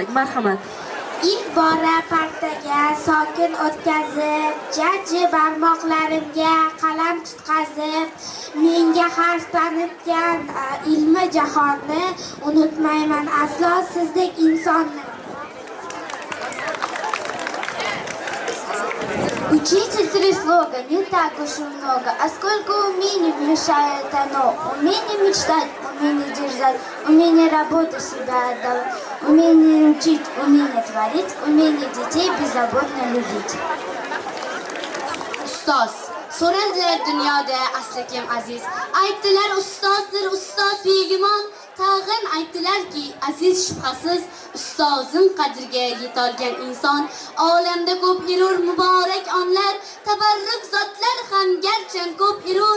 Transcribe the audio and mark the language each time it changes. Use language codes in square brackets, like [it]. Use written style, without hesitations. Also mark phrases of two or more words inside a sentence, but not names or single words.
[uz] Marhamat. İlk bora partaga sokin o'tkazib, jajji barmoqlarimga qalam tutqazib, menga harf tanitgan ilmi jahonni unutmayman aslo sizdek insonni. [ru] Учитель слога не так уж и много, а сколько умений мешает оно. Умение мечтать, умение держать, умение работу себя отдавать, умение учить, умение творить, умение детей беззаботно любить. [uz] Ustoz, so'radilar dunyoda asli kim aziz. Aytdilar ustozdir ustoz begumon. Tag'in aytdilarki aziz shubhasiz ustozim qadriga yetolgan inson. Olamda ko'p yurur muborak onlar, tabarruk zotlar ham garchan ko'p yurur.